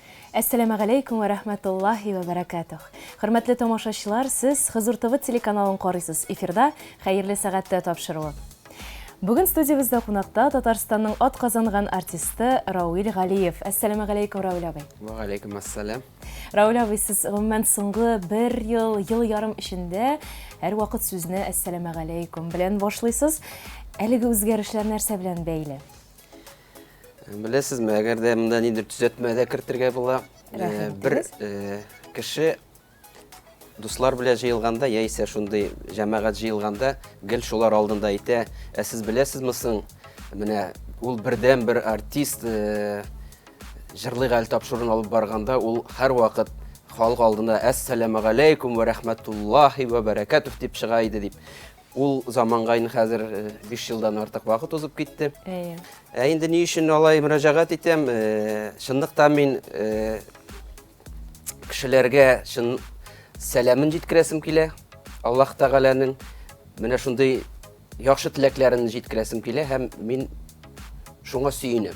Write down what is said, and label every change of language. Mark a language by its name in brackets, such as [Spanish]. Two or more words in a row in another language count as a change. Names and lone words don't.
[Arabic] السلام عليكم ورحمة الله وبركاته. [Tatar] Хөрмәтле тамашачылар, сез Хызур ТВ телеканалын карыйсыз. Эфирда хәерле сәгатьтә тапшыруы. Бүген студиябызда кунакта Татарстанның атказанган артисты Рауил Галиев. [Arabic] السلام عليكم, Рауил абый. وعليكم السلام. [Tatar] Рауил абый, сез гомумән соңгы бер ел ярым эчендә һәр вакыт сүзне [Arabic] السلام عليكم [Tatar] белән башлыйсыз. Әлеге үзгәрешләр нәрсә белән бәйле? Беләсезме, әгәр дә монда нидер төзәтмәдә кертергә була, бер кеше дуслар белән җыелганда, яисә шундый җәмәгать җыелганда, гел шулар алдында әйтә, сез беләсезме соң, менә ул бердән бер артист җырлый гал тапшыруын алып барганда, ул һәр вакыт халык алдында [Arabic] السلام عليكم ورحمة الله وبركاته [Tatar] дип чыга иде дип. Ул заманга инде хәзер 5 елдан артык вакыт узып китте. Инде ни өчен алай мөрәҗәгать итәм? Чынлыкта мин кешеләргә чын сәламын җиткерәсем килә. Аллаһ Тәгаләнең менә шундый яхшы теләкләрен җиткерәсем килә һәм мин шуңа сөенәм.